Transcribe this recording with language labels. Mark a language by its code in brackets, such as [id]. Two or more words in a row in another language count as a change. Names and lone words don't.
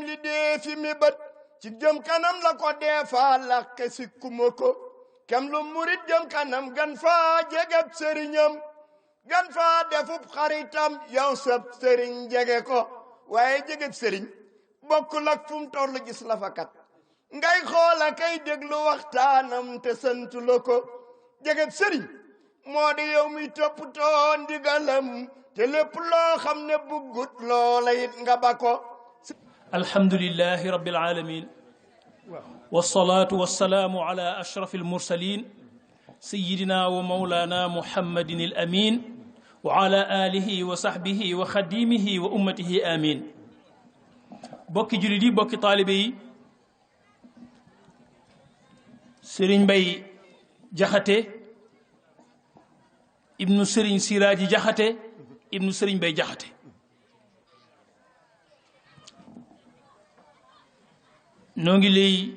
[wo] li dee fi mi bët ci jëm kanam la ko dee faa laqe si kuma ko kem lu murit jëm kanam gan faa jegeb sëriñam gan faa defub xaritam yow sab sëriñ jege ko waaye jegeb sëriñ bokkul ak fu mu toll gis la fa kat ngay xoola kay déglu waxtaanam te santu la ko jegeb sëriñ moo di yow mi toppatoo ndigalam te lépp loo xam ne buggut loola it nga ba ko [ar] الحمد لله رب العالمين والصلاة والسلام على أشرف المرسلين سيدنا ومولانا محمد الأمين وعلى آله وصحبه وخديمه وأمته آمين [wo] bokki julit yi bokki taalibe yi Serigne Mbaye Jaxate ibnu Serigne Siraaji Jaxate ibnu Serigne Mbaye Jaxate noo ngi lay